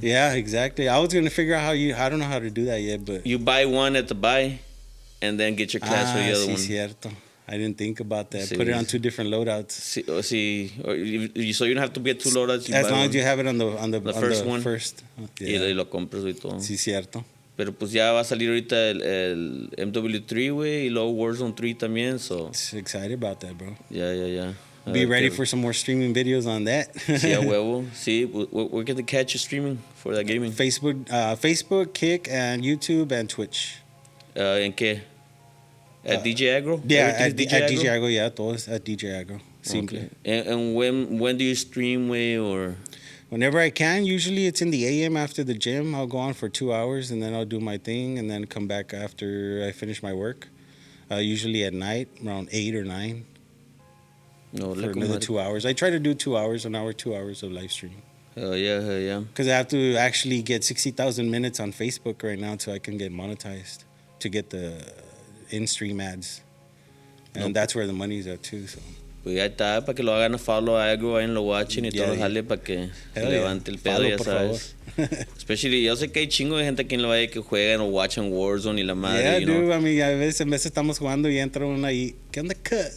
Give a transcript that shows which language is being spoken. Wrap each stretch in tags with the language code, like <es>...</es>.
<en>Yeah, exactly. I was going to figure out I don't know how to do that yet, but. You buy one at the buy. And then get your class for the other one.</en> <es>Cierto.</es> <en>I didn't think about that. Sí. Put it on 2 different loadouts.</en> <es>Sí.</es> <en>So you don't have to get 2 loadouts. As long as you have it on the first one. First.</en> <es>Yeah. Y lo compras y todo. Sí, cierto. Pero pues ya va a salir ahorita el MW3, güey, y luego Warzone 3 también, so.</es> <en>Excited about that, bro. Yeah. Be ready for some more streaming videos on that.</en> <es>Sí, a huevo.</es> <en>Sí, we're going to catch you streaming for that gaming. Facebook, Kick, and YouTube, and Twitch.</en> <es>¿En qué? At DJ Agro?</es> <en>Yeah, at DJ Agro, yeah, todos at DJ Agro. Simple. Okay. And when do you stream, way or? Whenever I can. Usually it's in the AM after the gym. I'll go on for 2 hours and then I'll do my thing and then come back after I finish my work. Usually at night, around 8 or 9. No, for another 2 hours. I try to do 2 hours, an hour, 2 hours of live stream. Hell yeah. Because I have to actually get 60,000 minutes on Facebook right now so I can get monetized to get the in-stream ads. And that's where the money's at too, so.</en> <es>Pues ya está, para que lo hagan a follow a Agro, vayan lo watching y todo jale para que se levante el pedo, ya sabes. Especially, yo sé que hay chingo de gente aquí en la valle que juegan o watchan Warzone y la madre.</es> <en>Yeah, dude, I mean,</en> <es>a veces estamos jugando y entra uno ahí, ¿qué onda, cut?</es>